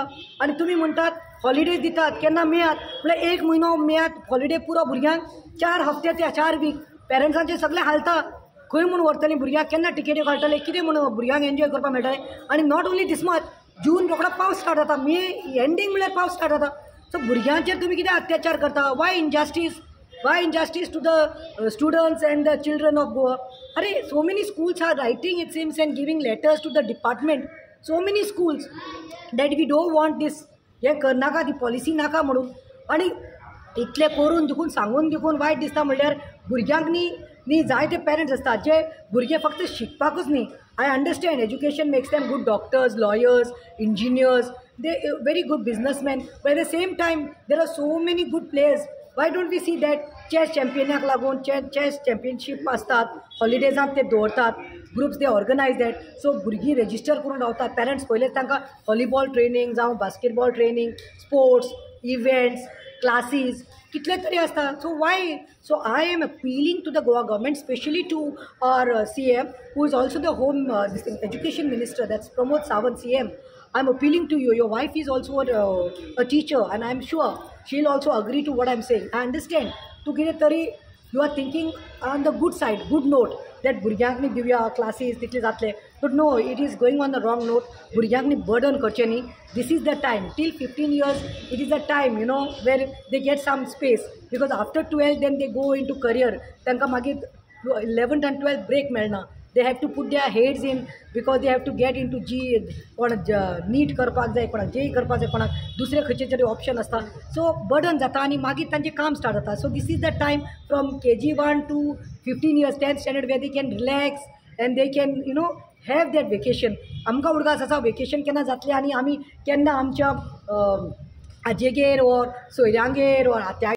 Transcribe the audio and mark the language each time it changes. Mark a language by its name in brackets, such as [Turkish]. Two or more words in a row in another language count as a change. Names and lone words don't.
[Konkani] आनी तुमी म्हणटात हॉलिडेज दितात केन्ना मेयात म्हणल्यार 1 म्हयनो मेयात हॉलिडे पुरो भुरग्यांक. 4 हफ्ते ते 4 वीक पेरंट्सांचे सगळें हालता. खंय म्हूण व्हरतलीं भुरग्यांक, केन्ना टिकेट्यो काडटले, कितें म्हूण भुरग्यांक एन्जॉय करपाक मेळटलें. आनी [English] not only this much, [Konkani] जून रोखडो पावस स्टार्ट जाता, मे एंडींग म्हळ्यार पावस स्टार्ट जाता. सो भुरग्यांचेर तुमी कितें अत्याचार करता? [English] वाय injustice to the students and the children of Goa? Arey, so many schools are writing, it seems, and giving letters to the department. So many schools that we don't want this. [Konkani] हे करनाका, ती पॉलिसी नाका म्हणून. आनी इतले करून देखून सांगून देखून वायट दिसता म्हणल्यार भुरग्यांक न्ही जायते पेरंट्स असतात जे भुरगे फक्त शिकपाकूच न्ही. [English] I understand education makes them good doctors, lawyers, engineers, they very good businessmen, but at the same time there are so many good players. Why don't we see that chess championaक लागून chess championship [Konkani] असतात, हॉलिडेजांत ते दवरतात, [English] groups they organize that. [Konkani] सो भुरगीं रेजिस्टर करून रावतात. पेरंट्स पयलेच तांकां [English] volleyball training [Konkani] जावं [English] basketball training, sports events, [Konkani] क्लासीस कितले तरी असता. [English] So why? So I am appealing to the Goa government, specially to our CM, who is also the home education minister, that's Pramod Sawant CM. I'm appealing to you. Your wife is also a teacher, and I'm sure she'll also agree to what I'm saying. I understand. To get tari, you are thinking on the good side, good note, that [Konkani] भुरग्यांक दिवया [English] classes [Konkani] तितले जातले. [English] But no, it is going on the wrong note. [Konkani] भुरग्यांक burden करचे न्ही. [English] This is the time. Till 15 years, it is the time, where they get some space. Because after 12, then they go into career. [Konkani] तांकां मागीर [English] 11th and 12th break मेळना. They have to put their heads in because they have to get into [Konkani] कोणाक नीट करपाक जाय, कोणाक JEE करपाक जाय, कोणाक दुसरे खंयचे तरी ऑप्शन आसता. सो बर्डन जाता आनी मागीर तांचें काम स्टार्ट जाता. [English] so this is the time from [Konkani] KG1 to 15 years, 10th standard, where they can relax and they can have that vacation. आमकां उडगास आसा वेकेशन केन्ना जातलें आनी आमी केन्ना आमच्या आजेगेर वा सोयऱ्यांगेर वा आत्या